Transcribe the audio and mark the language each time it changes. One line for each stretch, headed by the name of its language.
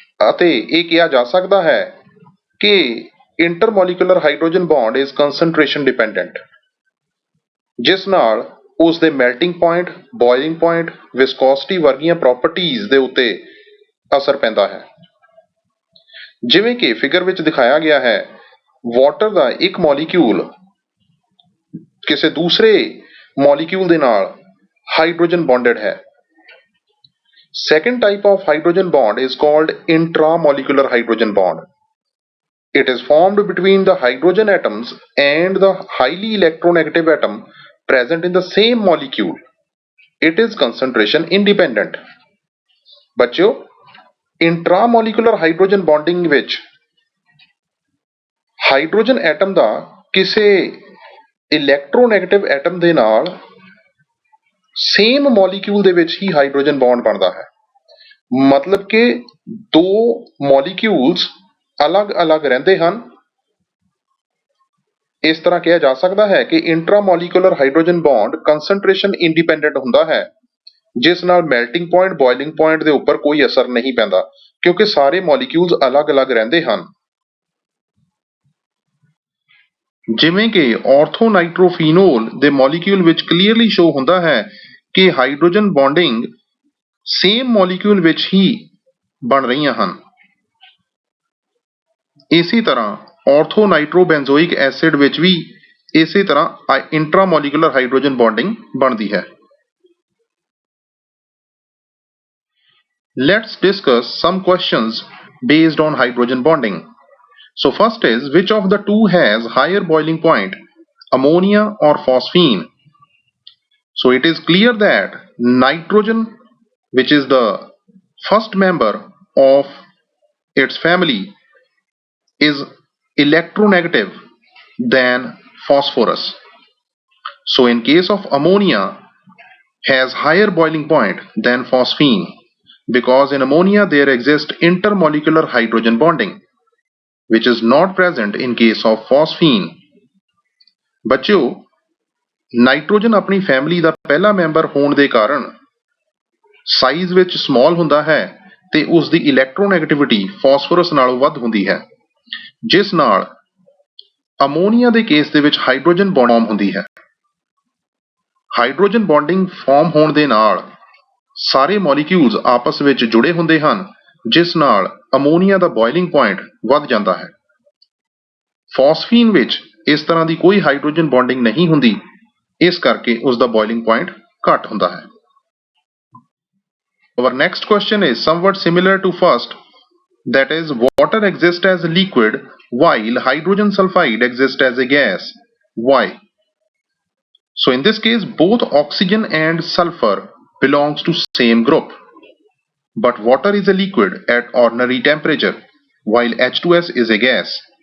Punjabi: ਅਤੇ ਇਹ ਕਿਹਾ ਜਾ ਸਕਦਾ ਹੈ ਕਿ intermolecular hydrogen bond is ਕੰਸਨਟ੍ਰੇਸ਼ਨ dependent ਜਿਸ ਨਾਲ ਉਸ ਦੇ ਮੈਲਟਿੰਗ ਪੁਆਇੰਟ, ਬੋਇਲਿੰਗ ਪੁਆਇੰਟ, ਵਿਸਕੋਸਿਟੀ ਵਰਗੀਆਂ ਪ੍ਰੋਪਰਟੀਜ਼ ਦੇ ਉੱਤੇ ਅਸਰ ਪੈਂਦਾ ਹੈ. ਜਿਵੇਂ ਕਿ ਫਿਗਰ ਵਿੱਚ ਦਿਖਾਇਆ ਗਿਆ ਹੈ, ਵਾਟਰ ਦਾ ਇੱਕ ਮੋਲੀਕਿਊਲ ਕਿਸੇ ਦੂਸਰੇ ਮੋਲੀਕਿਊਲ ਦੇ ਨਾਲ ਹਾਈਡਰੋਜਨ ਬੌਂਡਡ ਹੈ.
English: Second type of hydrogen bond is called intramolecular hydrogen bond. It is formed between the hydrogen atoms and the highly electronegative atom present in the same molecule. It is concentration independent.
Punjabi: ਬੱਚਿਓ ਇੰਟਰਾਮੋਲੀਕੂਲਰ hydrogen bonding ਵਿੱਚ hydrogen atom ਦਾ ਕਿਸੇ electronegative atom ਦੇ ਨਾਲ same molecule ਦੇ ਵਿੱਚ ਹੀ hydrogen bond ਬਣਦਾ ਹੈ. ਮਤਲਬ ਕਿ ਦੋ ਮੋਲੀਕਿਊਲਸ ਅਲੱਗ-ਅਲੱਗ ਰਹਿੰਦੇ ਹਨ. ਇਸ ਤਰ੍ਹਾਂ ਕਿਹਾ ਜਾ ਸਕਦਾ ਹੈ ਕਿ ਇੰਟਰਾਮੋਲੀਕੂਲਰ ਹਾਈਡਰੋਜਨ ਬੌਂਡ ਕੰਸਨਟ੍ਰੇਸ਼ਨ ਇੰਡੀਪੈਂਡੈਂਟ ਹੁੰਦਾ ਹੈ ਜਿਸ ਨਾਲ ਮੈਲਟਿੰਗ ਪੁਆਇੰਟ, ਬੋਇਲਿੰਗ ਪੁਆਇੰਟ ਦੇ ਉੱਪਰ ਕੋਈ ਅਸਰ ਨਹੀਂ ਪੈਂਦਾ ਕਿਉਂਕਿ ਸਾਰੇ ਮੋਲੀਕਿਊਲਸ ਅਲੱਗ-ਅਲੱਗ ਰਹਿੰਦੇ ਹਨ. ਜਿਵੇਂ ਕਿ ਔਰਥੋਨਾਈਟ੍ਰੋਫੀਨੋਲ ਦੇ ਮੋਲੀਕਿਊਲ ਵਿੱਚ ਕਲੀਅਰਲੀ ਸ਼ੋ ਹੁੰਦਾ ਹੈ ਕਿ ਹਾਈਡਰੋਜਨ ਬੌਂਡਿੰਗ ਸੇਮ ਮੋਲੀਕਿਊਲ ਵਿੱਚ ਹੀ ਬਣ ਰਹੀਆਂ ਹਨ. ਇਸੇ ਤਰ੍ਹਾਂ ਔਰਥੋਨਾਈਟ੍ਰੋਬੈਂਜ਼ੋਇਕ ਐਸਿਡ ਵਿੱਚ ਵੀ ਇਸੇ ਤਰ੍ਹਾਂ ਇੰਟਰਾਮੋਲੀਕੂਲਰ ਹਾਈਡਰੋਜਨ ਬੌਂਡਿੰਗ ਬਣਦੀ ਹੈ.
English: Let's discuss some questions based on hydrogen bonding. So first is, which of the two has higher boiling point, ammonia or phosphine? So it is clear that nitrogen, which is the first member of its family, is electronegative than phosphorus. So in case of ammonia has higher boiling point than phosphine because in ammonia there exists intermolecular hydrogen bonding which is not present in case of phosphine.
Punjabi: ਬੱਚਿਓ nitrogen ਆਪਣੀ family ਦਾ ਪਹਿਲਾ member ਹੋਣ ਦੇ ਕਾਰਨ size ਵਿੱਚ small ਹੁੰਦਾ ਹੈ ਤੇ ਉਸ ਦੀ ਇਲੈਕਟ੍ਰੋਨੈਗੇਟਿਵਿਟੀ ਫਾਸਫੋਰਸ ਨਾਲੋਂ ਵੱਧ ਹੁੰਦੀ ਹੈ ਜਿਸ ਨਾਲ ਅਮੋਨੀਆ ਦੇ ਕੇਸ ਦੇ ਵਿੱਚ ਹਾਈਡਰੋਜਨ ਬੌਂਡ ਫਾਰਮ ਹੁੰਦੀ ਹੈ. ਹਾਈਡਰੋਜਨ ਬੌਂਡਿੰਗ ਫਾਰਮ ਹੋਣ ਦੇ ਨਾਲ ਸਾਰੇ ਮੋਲੀਕਿਊਲਸ ਆਪਸ ਵਿੱਚ ਜੁੜੇ ਹੁੰਦੇ ਹਨ ਜਿਸ ਨਾਲ ਅਮੋਨੀਆ ਦਾ ਬੋਇਲਿੰਗ ਪੁਆਇੰਟ ਵੱਧ ਜਾਂਦਾ ਹੈ. ਫਾਸਫੀਨ ਵਿੱਚ ਇਸ ਤਰ੍ਹਾਂ ਦੀ ਕੋਈ ਹਾਈਡਰੋਜਨ ਬੌਂਡਿੰਗ ਨਹੀਂ ਹੁੰਦੀ ਇਸ ਕਰਕੇ ਉਸ ਦਾ ਬੋਇਲਿੰਗ ਪੁਆਇੰਟ ਘੱਟ ਹੁੰਦਾ ਹੈ.
English: Our next question is somewhat similar to first, that is, water exists as a liquid while hydrogen sulfide exists as a gas. Why? So in this case both oxygen and sulfur belongs to same group, but water is a liquid at ordinary temperature while H2S is a gas.